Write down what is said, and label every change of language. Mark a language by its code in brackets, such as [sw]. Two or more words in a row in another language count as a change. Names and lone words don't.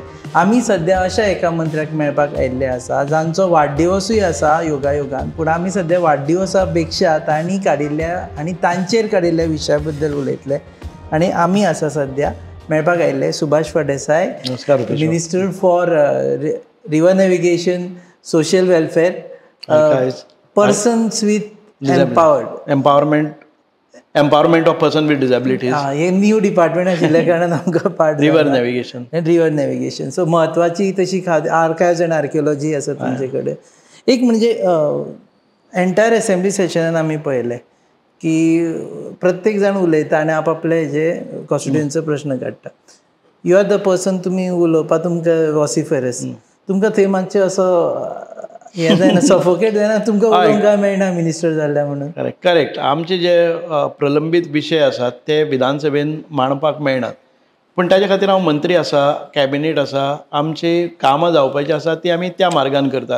[kok] आमी सद्या अशा एका मंत्र्याक मेळपाक आयिल्ले आसा जांचो वाडदिवसूय आसा योगायोगान, पूण आमी सद्या वाडदिवसा पेक्षा तांणी काडिल्ल्या आनी तांचेर काडिल्ल्या विशया बद्दल उलयतले. आनी आमी आसा सद्या मेळपाक आयिल्ले सुभाष फळदेसाय, [en] Minister for River Navigation, Social Welfare, persons with empowerment of person with disabilities. [kok] हे [en] new department [kok] आशिल्ल्या कारणान आमकां पार्ट [en] river navigation. [kok] सो महत्वाची तशी [en] archives and archaeology [kok] आसा तुमचे कडेन. एक म्हणजे [en] entire assembly [kok] सेशनान आमी पळयलें की प्रत्येक जाण उलयता आनी आपआपले जे कॉन्स्टिट्युएन्सीचो प्रश्न काडटा. [en] you are the person, [kok] तुमी उलोवपा तुमकां वॉसिफरस. तुमकां थंय मातशें असो हे जायना, सफोकेट जायना तुमकां उलोवंक मेळना मिनिस्टर जाल्ल्या म्हणून? करेक्ट. आमचे जे प्रलंबीत विशय आसात ते विधानसभेन मांडपाक मेळनात. पूण ताचे खातीर हांव मंत्री आसा, कॅबिनेट आसा, आमची कामां जावपाची आसा ती आमी त्या मार्गान करतात.